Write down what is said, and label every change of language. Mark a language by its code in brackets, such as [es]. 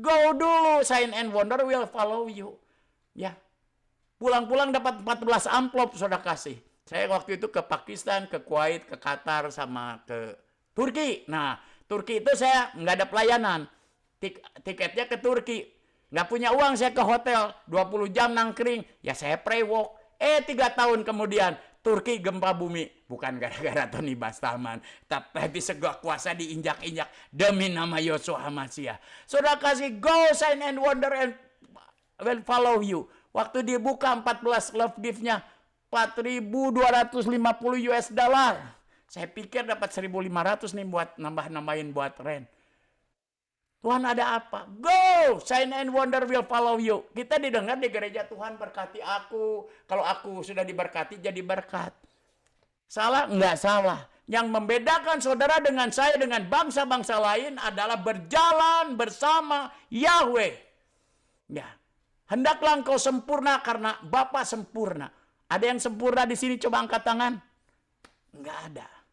[en] Go [id] dulu, [en] sign and wonder will follow you. [id] Ya. Pulang-pulang dapat 14 amplop, saudara kasih. Saya waktu itu ke Pakistan, ke Kuwait, ke Qatar, sama ke Turki. Nah, Turki itu saya nggak ada pelayanan. Tiketnya ke Turki. Nggak punya uang, saya ke hotel. 20 jam nangkring. Ya saya pray walk. 3 tahun kemudian Turki gempa bumi. Bukan gara-gara Tony Bastaman. Tapi segala kuasa diinjak-injak demi nama Yosua Hamasiah. Saudara kasih, [en] go sign and wonder and will follow you. [id] Waktu dibuka 14 love gift-nya 4.250 US dollar. Saya pikir dapat 1.500 nih buat nambah-nambahin buat rent. Tuhan ada apa? Go! [en] Sign and wonder will follow you. [id] Kita didengar di gereja, Tuhan berkati aku. Kalau aku sudah diberkati, jadi berkat. Salah? Enggak salah. Yang membedakan saudara dengan saya, dengan bangsa-bangsa lain adalah berjalan bersama Yahweh. Ya. Hendaklah engkau sempurna karena Bapa sempurna. Ada yang sempurna di sini? Coba angkat tangan. Enggak ada.